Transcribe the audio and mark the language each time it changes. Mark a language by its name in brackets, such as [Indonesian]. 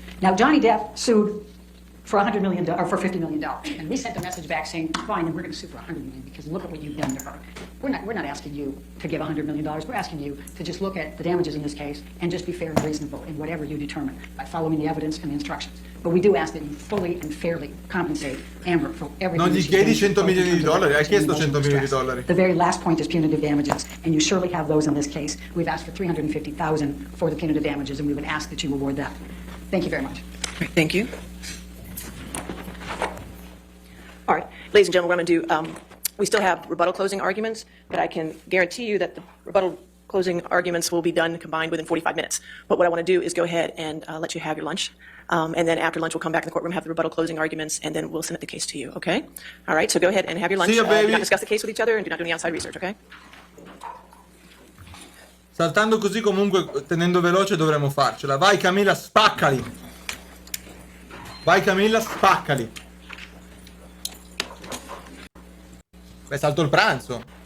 [English] Now, Johnny Depp sued for $100 million or for $50 million, and we sent a message back saying, fine, then we're going to sue for $100 million because look at what you've done to her. We're not asking you to give $100 million. We're asking you to just look at the damages in this case and just be fair and reasonable in whatever you determine by following the evidence and the instructions. But we do ask that you fully and fairly compensate Amber for everything. [Italian] Non gli chiedi $100 milioni, hai chiesto $100 milioni. [English] The very last point is punitive damages, and you surely have those in this case. We've asked for $350,000 for the punitive damages, and we would ask that you award that. Thank you very much. Thank you. All right, ladies and gentlemen, what I'm going to do, we still have rebuttal closing arguments, but I can guarantee you that the rebuttal closing arguments will be done combined within 45 minutes. But what I want to do is go ahead and let you have your lunch. And then after lunch, we'll come back in the courtroom, have the rebuttal closing arguments, and then we'll submit the case to you, okay? All right, so go ahead and have your lunch. See ya, baby. Do not discuss the case with each other and do not do any outside research, okay? [Italian] Saltando così comunque, tenendo veloce, dovremmo farcela. Vai Camilla, spaccali. Vai Camilla, spaccali. Beh, salto il pranzo.